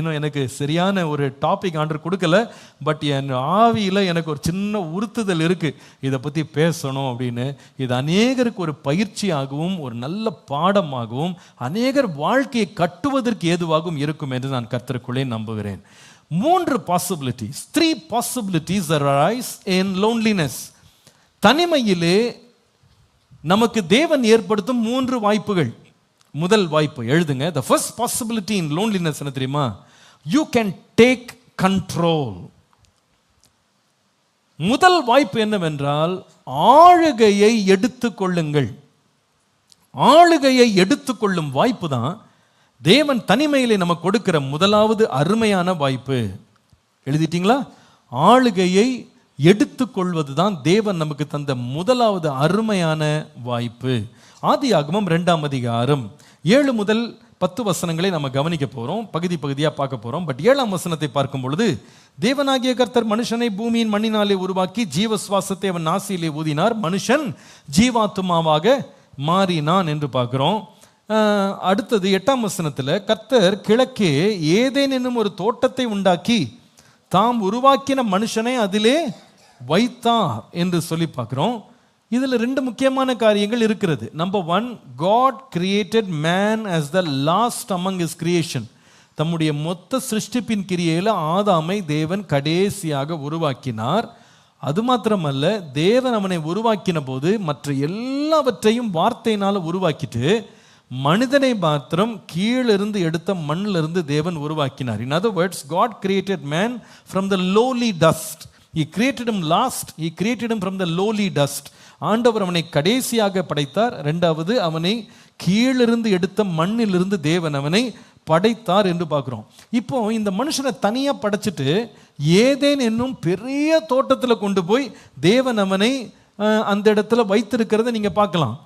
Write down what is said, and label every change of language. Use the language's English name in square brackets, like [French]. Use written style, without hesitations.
[Tamil] இன்னும் எனக்கு சரியான ஒரு டாபிக் ஆண்டர் கொடுக்கல, பட் என் ஆவியில் எனக்கு ஒரு சின்ன உறுத்துதல் இருக்குது இதை பற்றி பேசணும் அப்படின்னு. இது அநேகருக்கு ஒரு பயிற்சியாகவும் ஒரு நல்ல பாடமாகவும் அநேகர் வாழ்க்கையை கட்டுவதற்கு ஏதுவாகவும் இருக்கும் என்று நான் கர்த்தருக்குள்ளே நம்புகிறேன். [English] 3 possibilities, 3 possibilities arise in loneliness. [Tamil] தனிமையிலே நமக்கு தேவன் ஏற்படுத்தும் 3 வாய்ப்புகள். முதல் வாய்ப்பு எழுதுங்க. [English] The first possibility in loneliness [Tamil] என்ன தெரியுமா? [English] You can take control. [Tamil] முதல் வாய்ப்பு என்னவென்றால், ஆளுகையை எடுத்துக்கொள்ளுங்கள். ஆளுகையை எடுத்துக்கொள்ளும் வாய்ப்பு தான் தேவன் தனிமையிலே நமக்கு கொடுக்கிற முதலாவது அருமையான வாய்ப்பு. எழுதிட்டீங்களா? ஆளுகையை எடுத்துக்கொள்வது தான் தேவன் நமக்கு தந்த முதலாவது அருமையான வாய்ப்பு. ஆதியாகமம் 2ஆம் அதிகாரம் 7 முதல் 10 வசனங்களை நம்ம கவனிக்க போகிறோம், பகுதி பகுதியாக பார்க்க போகிறோம். பட் 7ஆம் வசனத்தை பார்க்கும் பொழுது, தேவனாகிய கர்த்தர் மனுஷனை பூமியின் மண்ணினாலே உருவாக்கி ஜீவ சுவாசத்தை அவன் நாசியிலே ஊதினார், மனுஷன் ஜீவாத்துமாவாக மாறினான் என்று பார்க்கிறோம். அடுத்தது 8ஆம் வசனத்தில், கர்த்தர் கிழக்கே ஏதேன் என்னும் ஒரு தோட்டத்தை உண்டாக்கி தாம் உருவாக்கின மனுஷனை அதிலே வைத்தார் என்று சொல்லி பார்க்கிறோம். இதில் 2 முக்கியமான காரியங்கள் இருக்கிறது. Number 1, [English] God created man as the last among his creation. [Tamil] தம்முடைய மொத்த சிருஷ்டிப்பின் கிரியையில் ஆதாமை தேவன் கடைசியாக உருவாக்கினார். அது மாத்திரமல்ல, தேவன் அவனை உருவாக்கின போது மற்ற எல்லாவற்றையும் வார்த்தையினால் உருவாக்கிட்டு மனிதனை மாத்திரம் கீழிருந்து எடுத்த மண்ணிலிருந்து தேவன் உருவாக்கினார். [English] In other words, God created man from the lowly dust. He created him last. He created him from the lowly dust. [Tamil] ஆண்டவர் அவனை கடைசியாக படைத்தார். ரெண்டாவது, அவனை கீழிருந்து எடுத்த மண்ணிலிருந்து தேவன் அவனை படைத்தார் என்று பார்க்குறோம். இப்போ இந்த மனுஷனை தனியாக படைச்சிட்டு ஏதேன் என்னும் பெரிய தோட்டத்தில் கொண்டு போய் தேவன் அவனை அந்த இடத்துல வைத்திருக்கிறத நீங்கள் பார்க்கலாம்.